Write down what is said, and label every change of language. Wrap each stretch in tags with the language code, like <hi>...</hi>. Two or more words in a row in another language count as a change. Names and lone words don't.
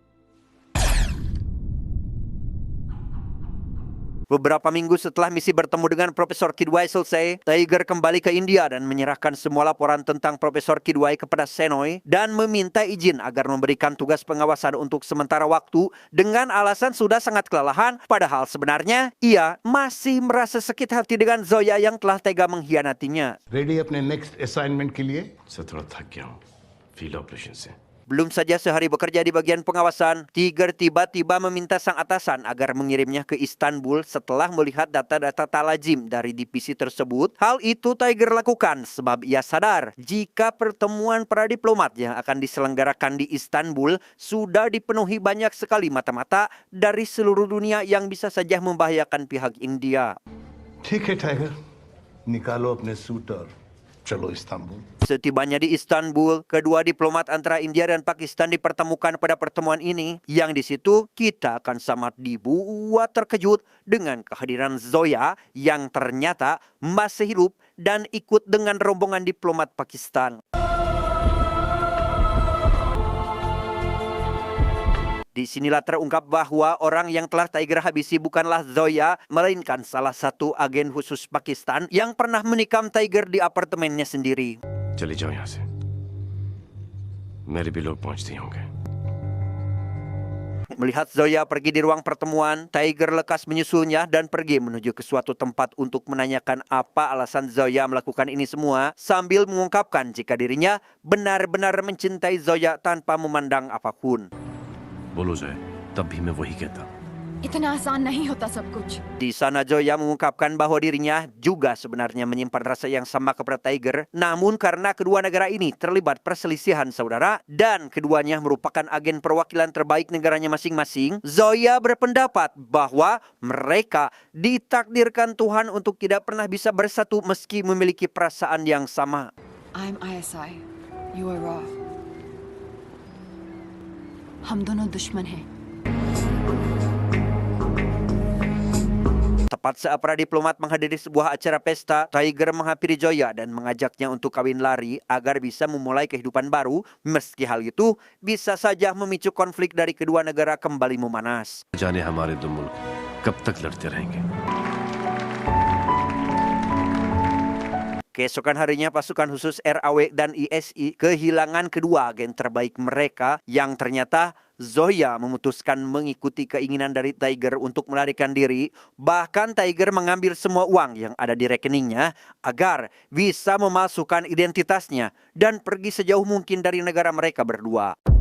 <id>Beberapa minggu setelah misi bertemu dengan Profesor Kidwai selesai, Tiger kembali ke India dan menyerahkan semua laporan tentang Profesor Kidwai kepada Shenoy dan meminta izin agar memberikan tugas pengawasan untuk sementara waktu dengan alasan sudah sangat kelelahan, padahal sebenarnya ia masih merasa sakit hati dengan Zoya yang telah tega mengkhianatinya.</id> <hi>रेडी अपने</hi> <en>next assignment</en> <hi>के लिए? सर थोड़ा थक गया हूँ</hi> <en>field operation</en> <hi>से</hi> <id>Belum saja sehari bekerja di bagian pengawasan, Tiger tiba-tiba meminta sang atasan agar mengirimnya ke Istanbul setelah melihat data-data talajim dari divisi tersebut. Hal itu Tiger lakukan sebab ia sadar jika pertemuan para diplomat yang akan diselenggarakan di Istanbul sudah dipenuhi banyak sekali mata-mata dari seluruh dunia yang bisa saja membahayakan pihak India.</id> <hi>ठीक है टाइगर, निकालो अपने सूट और चलो इस्तांबुल।</hi> <id>Setibanya di Istanbul, kedua diplomat antara India dan Pakistan dipertemukan pada pertemuan ini, yang di situ kita akan sangat dibuat terkejut dengan kehadiran Zoya yang ternyata masih hidup dan ikut dengan rombongan diplomat Pakistan. Di sinilah terungkap bahwa orang yang telah Tiger habisi bukanlah Zoya, melainkan salah satu agen khusus Pakistan yang pernah menikam Tiger di apartemennya sendiri.</id> <hi>चले जाओ यहाँ से मेरे भी लोग पहुंचते ही होंगे</hi> <id>Melihat Zoya pergi di ruang pertemuan, Tiger lekas menyusulnya dan pergi menuju ke suatu tempat untuk menanyakan apa alasan Zoya melakukan ini semua, sambil mengungkapkan jika dirinya benar-benar mencintai Zoya tanpa memandang apapun.</id> <hi>बोलो जाए तब भी मैं वही कहता इतना आसान नहीं होता सब कुछ</hi> <id>Di sana Zoya mengungkapkan bahwa dirinya juga sebenarnya menyimpan rasa yang sama kepada Tiger, namun karena kedua negara ini terlibat perselisihan saudara dan keduanya merupakan agen perwakilan terbaik negaranya masing-masing, Zoya berpendapat bahwa mereka ditakdirkan Tuhan untuk tidak pernah bisa bersatu meski memiliki perasaan yang sama.</id> <en>I'm ISI you are RAW</en> <hi>हम दोनों दुश्मन हैं</hi> <id>Tepat saat para diplomat menghadiri sebuah acara pesta, Tiger menghampiri Zoya dan mengajaknya untuk kawin lari agar bisa memulai kehidupan baru, meski hal itu bisa saja memicu konflik dari kedua negara kembali memanas.</id> <hi>जाने हमारे दो मुल्क कब तक लड़ते रहेंगे</hi> <id>Keesokan harinya pasukan khusus RAW dan ISI kehilangan kedua agen terbaik mereka yang ternyata Zoya memutuskan mengikuti keinginan dari Tiger untuk melarikan diri. Bahkan Tiger mengambil semua uang yang ada di rekeningnya agar bisa memasukkan identitasnya dan pergi sejauh mungkin dari negara mereka berdua.</id>